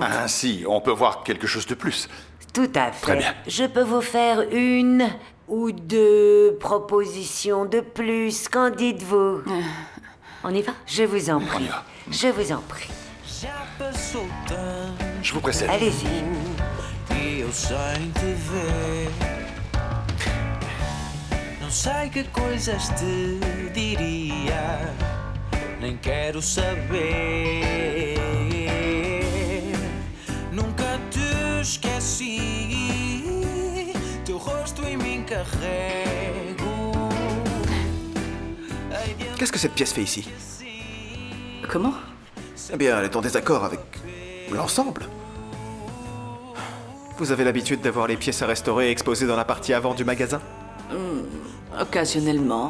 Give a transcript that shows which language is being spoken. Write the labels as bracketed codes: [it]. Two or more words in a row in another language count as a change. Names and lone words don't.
[fr] Ainsi, on peut voir quelque chose de plus. Tout à fait. Très bien. Je peux vous faire une ou deux propositions de plus. Qu'en dites-vous? On y va? Je vous en prie. On y va. Je vous en prie. Je vous précède. Allez-y. [pt] E eu sem te ver, não sei que coisas te diria, nem quero saber. Nunca te esqueci, teu rosto em mim carrego. [fr] Qu'est-ce que cette pièce fait ici? Comment? Eh bien, elle est en désaccord avec l'ensemble. Vous avez l'habitude d'avoir les pièces à restaurer exposées dans la partie avant du magasin? Occasionnellement.